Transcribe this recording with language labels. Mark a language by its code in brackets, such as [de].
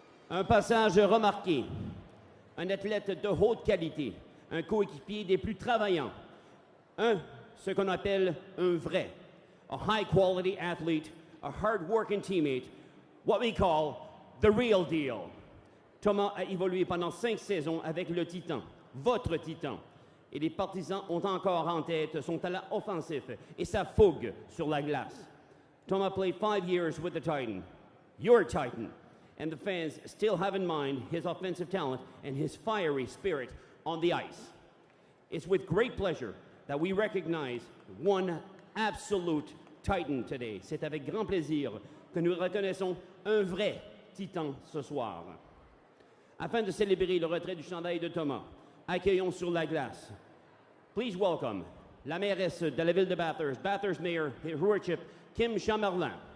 [fr] Un passage remarqué, un athlète de haute qualité, un coéquipier des plus travaillants, ce qu'on appelle un vrai, [en] a high-quality athlete, a hard-working teammate, what we call the real deal. [fr] Thomas a évolué pendant 5 saisons avec le Titan, votre Titan. Et les partisans ont encore en tête son talent offensif et sa fougue sur la glace. [en] Thomas played 5 years with the Titan, your Titan, and the fans still have in mind his offensive talent and his fiery spirit on the ice. It's with great pleasure that we recognize one absolute Titan today. [fr] C'est avec grand plaisir que nous reconnaissons un vrai Titan ce soir. Afin de célébrer le retrait du chandail de Thomas, accueillons sur la glace. [en] Please welcome [fr] la mairesse de la ville de Bathurst, [en] Bathurst Mayor, Her Worship [fr] Kim Chamberlain.